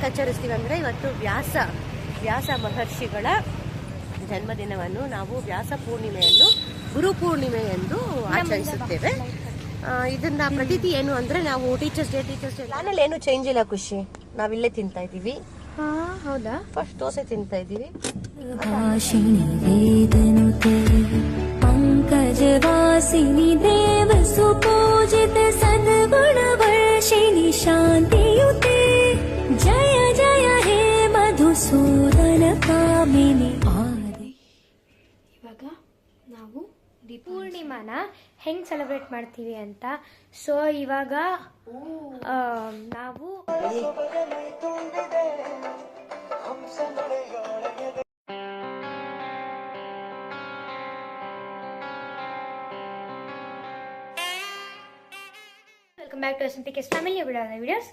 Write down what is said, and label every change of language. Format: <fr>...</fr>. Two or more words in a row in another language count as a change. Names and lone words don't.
<kn>ಆಚರಿಸ್ತೀವಿ ಅಂದರೆ ಇವತ್ತು ವ್ಯಾಸ ಮಹರ್ಷಿಗಳ ಜನ್ಮದಿನವನ್ನು ನಾವು ವ್ಯಾಸ ಪೂರ್ಣಿಮೆಯನ್ನು ಗುರು ಪೂರ್ಣಿಮೆ ಎಂದು ಆಚರಿಸುತ್ತೇವೆ. ಇದನ್ನ ಪ್ರತೀತಿ ಏನು ಅಂದ್ರೆ ನಾವು</kn> <en>teachers day</en> <kn>ಪ್ಲಾನಲ್ಲಿ ಏನು ಚೇಂಜ್ ಇಲ್ಲ ಖುಷಿ, ನಾವಿಲ್ಲೇ ತಿಂತಾ ಇದೀವಿ. ಹೌದಾ? ಫಸ್ಟ್ ದೋಸೆ ತಿಂತಾ ಇದೀವಿ.</kn> <sa>पंकजवासिनि देव सुपूजित सद्गुणवर्षिणि शान्तियुते जय जय हे मधुसूदन कामिनि आदि.</sa> <kn>ಇವಾಗ ನಾವು ಪೂರ್ಣಿಮಾನ ಹೆಂಗ್ ಸೆಲೆಬ್ರೇಟ್ ಮಾಡ್ತೀವಿ ಅಂತ. ಸೊ ಇವಾಗ ನಾವು</kn> <en>welcome back to SNPK family videos.</en>